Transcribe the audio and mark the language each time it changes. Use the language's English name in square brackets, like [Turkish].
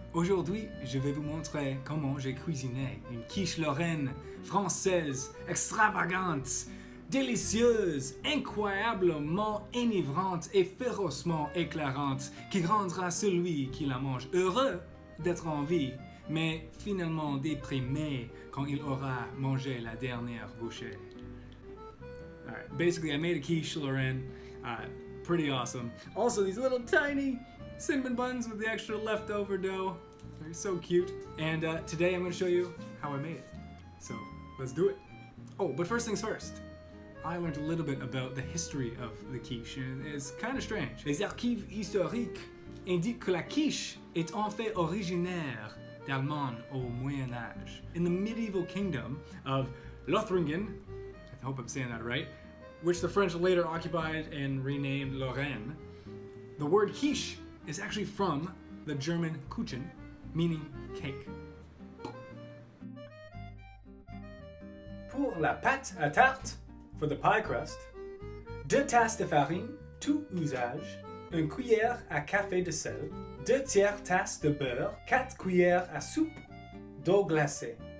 [French] Aujourd'hui, je vais vous montrer comment j'ai cuisiné une quiche Lorraine française, extravagante, délicieuse, incroyablement enivrante et férocement éclairante, qui rendra celui qui la mange heureux d'être en vie, mais finalement déprimé quand il aura mangé la dernière bouchée. [English] Alright, basically I made a quiche Lorraine, pretty awesome. Also these little tiny cinnamon buns with the extra leftover dough. They're so cute. And today I'm going to show you how I made it. So let's do it. Oh, but first things first. I learned a little bit about the history of the quiche, and it's kind of strange. [French] Les archives historiques indiquent que la quiche est en fait originaire d'Allemagne au Moyen Âge. [English] In the medieval kingdom of Lothringen, I hope I'm saying that right, which the French later occupied and renamed Lorraine, the word quiche is actually from the German Kuchen, meaning cake. [French] Pour la pâte à tarte, [English] for the pie crust, [French] 2 tasses de farine, tout usage, 1 cuillère à café de sel, 2 tiers tasses de beurre, 4 cuillères à soupe d'eau glacée.